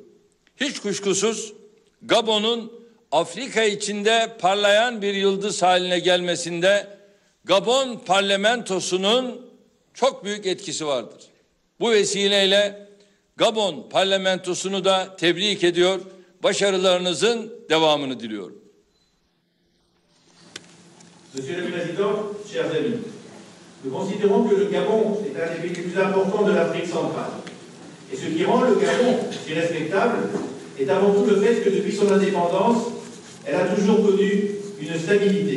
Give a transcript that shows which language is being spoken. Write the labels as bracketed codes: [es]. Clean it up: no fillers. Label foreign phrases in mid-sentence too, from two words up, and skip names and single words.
[tr] Hiç kuşkusuz Gabon'un Afrika içinde parlayan bir yıldız haline gelmesinde Gabon parlamentosunun çok büyük etkisi vardır. Bu vesileyle Gabon parlamentosunu da tebrik ediyor, başarılarınızın devamını diliyorum. [fr] Monsieur le Président, chers amis, nous considérons que le Gabon est un des pays les plus importants de l'Afrique centrale. Et ce qui rend le Gabon si respectable est avant tout le fait que depuis son indépendance, elle a toujours connu une stabilité.